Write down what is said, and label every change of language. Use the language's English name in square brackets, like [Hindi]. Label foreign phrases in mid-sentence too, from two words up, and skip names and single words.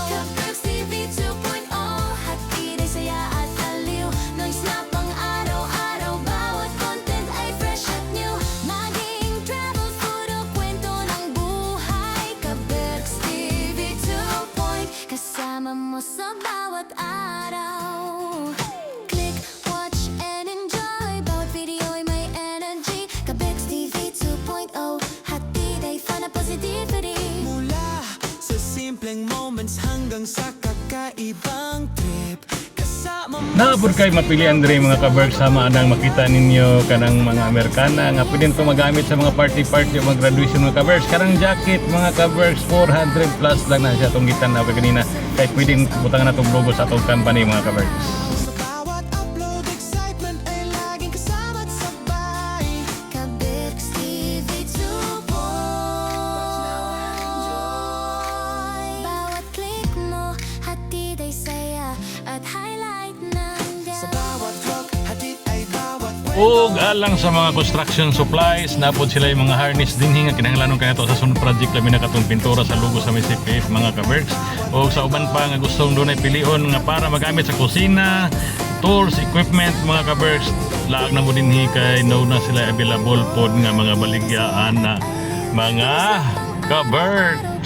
[Filipino] Kaberks TV 2.0, hatid ay saya at aliw. Noise na pang araw-araw, bawat content ay fresh at new. Kasama mo sa bawat araw. [English] Click, watch, and enjoy. [Filipino] Bawat video ay may energy. Kaberks TV 2.0, hatid ay fun at positivity. Mula sa simpleng moments hanggang sa kakaibang trip, kasama mo. [Cebuano] Napod kay mapilian diri mga kaberks, sama anang makita ninyo kanang mga Amerikana nga pwedeng to magamit sa mga party o mga graduation mga kaberks. Karang jacket mga kaberks 400 plus lang na siya tong gitan na kanina kay pwedeng butangan na tong logo sa atong company mga kaberks. [Filipino] Sa bawat upload, excitement ay laging kasama at sabay. Kaberks TV 2.0, bawat click mo, hatid ay saya at highlight ng day. Sa bawat vlog, hatid ay bawat [Cebuano] Ug alang sa mga [English] construction supplies, [Cebuano] napod sila yung mga harness dinhi nga kinahanglanon kanato sa sunod project labi na katong pintura sa logo sa CPF mga kaberks. Ug sa uban pa nga gustong dunay pilion nga para magamit sa kusina, [English] tools, equipment [Cebuano] mga kaberks, laag na mo dinhi kay no na sila available pod nga mga baligyaan na mga kaberks.